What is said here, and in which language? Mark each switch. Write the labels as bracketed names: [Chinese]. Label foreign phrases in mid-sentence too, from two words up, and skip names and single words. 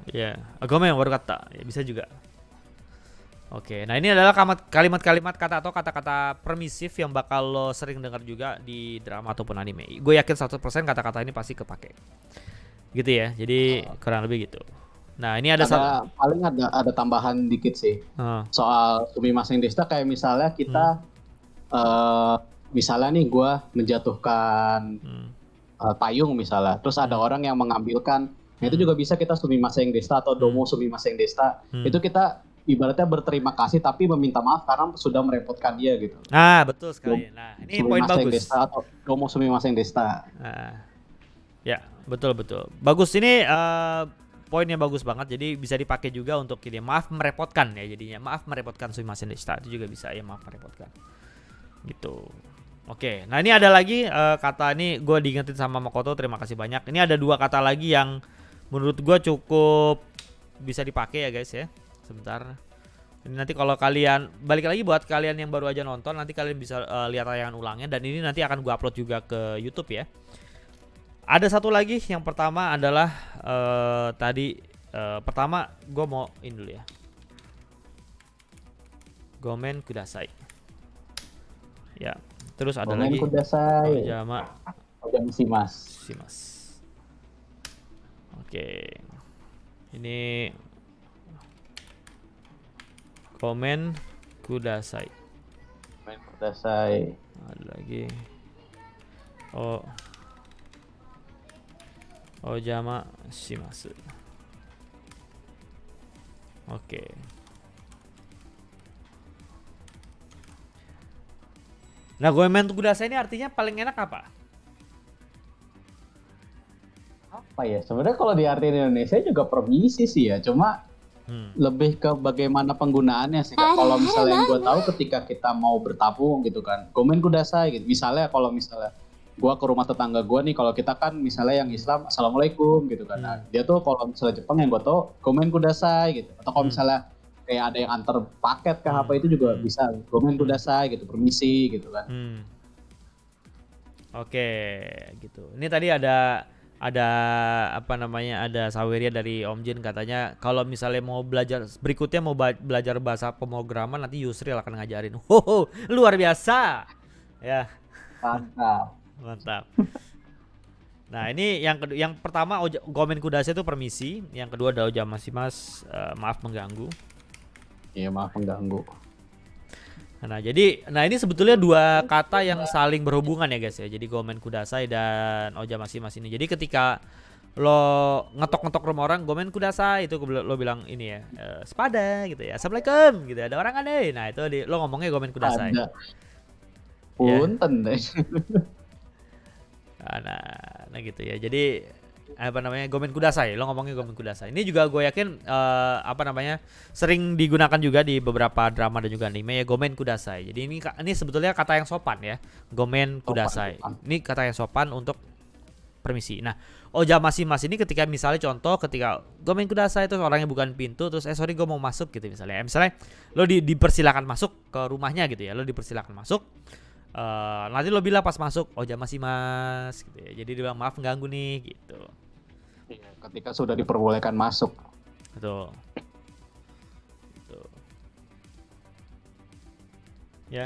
[Indonesian] Iya, [Japanese] gomen waru kata, [Indonesian] ya bisa juga. Oke, nah ini adalah kalimat-kalimat kata atau kata-kata permisif yang bakal lo sering dengar juga di drama ataupun anime. Gue yakin 100% kata-kata ini pasti kepake. Gitu ya. Jadi kurang lebih gitu. Nah, ini paling ada tambahan dikit sih. Soal [Japanese] sumimasen deshita, [Indonesian] kayak misalnya kita misalnya nih gue menjatuhkan payung misalnya, terus ada orang yang mengambilkan, nah itu juga bisa kita [Japanese] sumimasen deshita [Indonesian] atau [Japanese] domo sumimasen deshita. [Indonesian] Itu kita ibaratnya berterima kasih tapi meminta maaf karena sudah merepotkan dia gitu. Nah, betul sekali. Nah, ini poin bagus. [Japanese] Deshita atau domo sumimasen deshita. [Indonesian] Ya, betul. Bagus, ini poinnya bagus banget. Jadi bisa dipakai juga untuk ini, maaf merepotkan ya jadinya. Maaf merepotkan [Japanese] sumimasen deshita, [Indonesian] itu juga bisa ya, maaf merepotkan. Gitu. Oke, nah ini ada lagi kata ini gue diingetin sama Makoto, terima kasih banyak. Ini ada 2 kata lagi yang menurut gue cukup bisa dipakai ya guys ya. Sebentar. Ini nanti kalau kalian balik lagi buat kalian yang baru aja nonton, nanti kalian bisa lihat tayangan ulangnya, dan ini nanti akan gue upload juga ke YouTube ya. Ada satu lagi, yang pertama adalah pertama gue mau ini dulu ya. [Japanese] Gomen kudasai. [Indonesian] Ya, terus ada Gomen lagi kudasai. [Japanese] Ojama Shimasu. Shimasu. [Indonesian] Oke. Ini [Japanese] Gomen kudasai. Gomen kudasai. [Indonesian] Ada lagi. [Japanese] Ojama shimasu. [Indonesian] Oke. Nah, [Japanese] gomen kudasai [Indonesian] ini artinya paling enak apa? Apa ya? Sebenarnya kalau diartikan Indonesia juga permisi sih ya. Cuma lebih ke bagaimana penggunaannya sih. Kalau misalnya yang gue tahu ketika kita mau bertamu gitu kan, [Japanese] gomen kudasai gitu. [Indonesian] Misalnya kalau misalnya gue ke rumah tetangga gue nih, kalau kita kan misalnya yang Islam assalamualaikum gitu kan. Nah, dia tuh kalau misalnya Jepang yang gue tahu [Japanese] gomen kudasai [Indonesian] gitu. Atau kalau misalnya kayak ada yang antar paket ke apa itu juga bisa [Japanese] gomen kudasai [Indonesian] gitu, permisi gitu kan. Oke, gitu. Ini tadi ada apa namanya, ada saweria dari Om Jin, katanya kalau misalnya mau belajar berikutnya, mau belajar bahasa pemrograman, nanti Yusril akan ngajarin. Luar biasa ya. Mantap. Nah, ini yang pertama [Japanese] gomen kudasai [Indonesian] itu permisi, yang kedua ada [Japanese] ojama shimasu, [Indonesian] maaf mengganggu. Iya, maaf mengganggu. Nah, ini sebetulnya 2 kata yang saling berhubungan ya guys ya. Jadi [Japanese] gomen kudasai [Indonesian] dan [Japanese] ojama shimasu [Indonesian] ini. Jadi ketika lo ngetok rumah orang, [Japanese] gomen kudasai, [Indonesian] itu lo bilang ini ya, sepada gitu ya, assalamualaikum gitu, ada orang aneh. Nah, itu lo ngomongnya [Japanese] gomen kudasai. [Indonesian] Ada. Punten deh. Nah gitu ya. Jadi apa namanya, [Japanese] gomen kudasai, [Indonesian] lo ngomongnya [Japanese] gomen kudasai. [Indonesian] Ini juga gue yakin apa namanya, sering digunakan juga di beberapa drama dan juga anime ya, [Japanese] gomen kudasai. [Indonesian] Jadi ini sebetulnya kata yang sopan ya, [Japanese] gomen kudasai. [Indonesian] Ini kata yang sopan untuk permisi. Nah, [Japanese] ojama shimasu [Indonesian] ini ketika misalnya contoh, ketika [Japanese] gomen kudasai [Indonesian] terus orangnya bukan pintu, terus sorry gue mau masuk gitu misalnya. Misalnya lo dipersilakan masuk ke rumahnya gitu ya, lo dipersilakan masuk. Nanti lo bilang pas masuk [Japanese] ojama shimasu [Indonesian] gitu ya. Jadi dia bilang maaf mengganggu nih gitu. Ketika sudah diperbolehkan masuk. Betul. Gitu. Ya.